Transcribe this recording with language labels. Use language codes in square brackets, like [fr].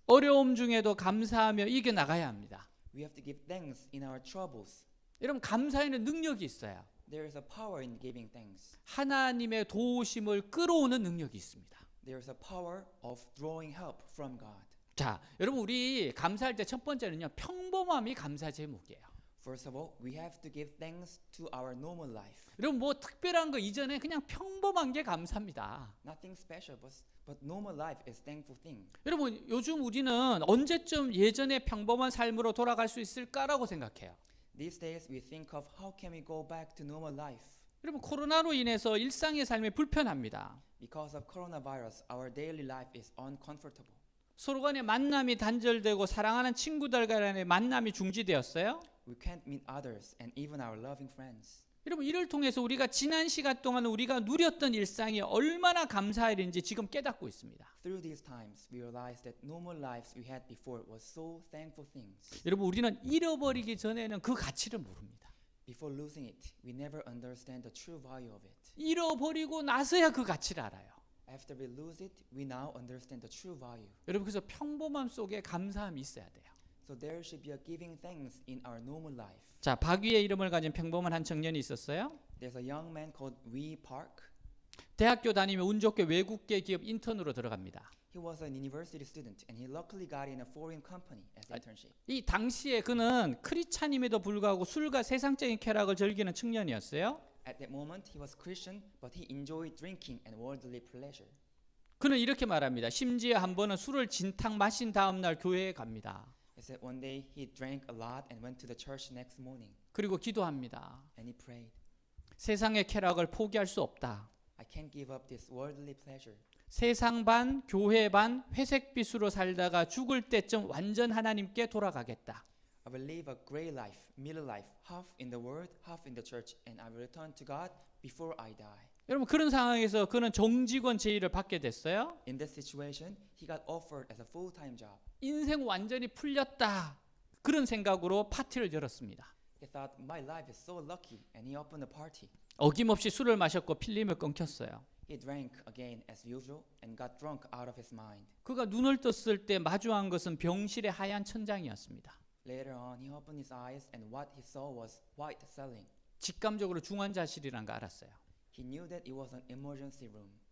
[ko] 어려움 중에도 감사하며 이겨나가야 합니다. [en] We have to give thanks in our troubles. [ko] 여러분, 감사에는 능력이 있어요. [en] There is a power in giving thanks. [ko] 하나님의 도우심을 끌어오는 능력이 있습니다. [en] There is a power of drawing help from God. [ko] 자, 여러분, 우리 감사할 때 첫 번째는요, 평범함이 감사 제목이에요. [en] First of all, we have to give thanks to our normal life. [ko] 여러분, 뭐 특별한 거 이전에 그냥 평범한 게 감사합니다. [en] Nothing special, but normal life is thankful thing. [ko] 여러분, 요즘 우리는 언제쯤 예전의 평범한 삶으로 돌아갈 수 있을까라고 생각해요. [en] These days we think of how can we go back to normal life. [ko] 여러분, 코로나로 인해서 일상의 삶이 불편합니다. [en] Because of coronavirus, our daily life is uncomfortable. [ko] 서로 간의 만남이 단절되고 사랑하는 친구들 간의 만남이 중지되었어요. [en] We can't meet others and even our loving friends. [ko] 여러분, 이를 통해서 우리가 지난 시간 동안 우리가 누렸던 일상이 얼마나 감사할 일인지 지금 깨닫고 있습니다. [en] Through these times, we realized that normal lives we had before was so thankful things. [ko] 여러분, 우리는 잃어버리기 전에는 그 가치를 모릅니다. [en] Before losing it, we never understand the true value of it. [ko] 잃어버리고 나서야 그 가치를 알아요. [en] After we lose it, we now understand the true value. [ko] 여러분, 그래서 평범함 속에 감사함이 있어야 돼요. [en] So there should be a giving thanks in our normal life. [ko] 자, 박위의 이름을 가진 평범한 한 청년이 있었어요. [en] There's a young man called Wee Park. [ko] 대학교 다니며 운 좋게 외국계 기업 인턴으로 들어갑니다. [en] He was a university student and he luckily got in a foreign company as internship. [ko] 이 당시에 그는 크리스찬임에도 불구하고 술과 세상적인 쾌락을 즐기는 청년이었어요. [en] At that moment, he was Christian, but he enjoyed drinking and worldly pleasure. [ko] 그는 이렇게 말합니다. 심지어 한 번은 술을 진탕 마신 다음 날 교회에 갑니다. [en] He said one day he drank a lot and went to the church next morning [ko] 그리고 기도합니다. [en] and he prayed. [ko] 세상의 쾌락을 포기할 수 없다. [en] I can't give up this worldly pleasure. [ko] 세상 반, 교회 반, 회색빛으로 살다가 죽을 때쯤 완전 하나님께 돌아가겠다. [en] I will live a gray life, middle life, half in the world, half in the church, and I will return to God before I die. [ko] 여러분, 그런 상황에서 그는 정직원 제의를 받게 됐어요. [en] In this situation, he got offered as a full-time job. [ko] 인생 완전히 풀렸다. 그런 생각으로 파티를 열었습니다. [en] He thought, my life is so lucky, and he opened a party. [ko] 어김없이 술을 마셨고 필름을 끊겼어요. [en] He drank again as usual and got drunk out of his mind. [ko] 그가 눈을 떴을 때 마주한 것은 병실의 하얀 천장이었습니다. [en] Later on, he opened his eyes and what he saw was white ceiling. [ko] 직감적으로 중환자실이란 거 알았어요. [en] He knew that it was an emergency room.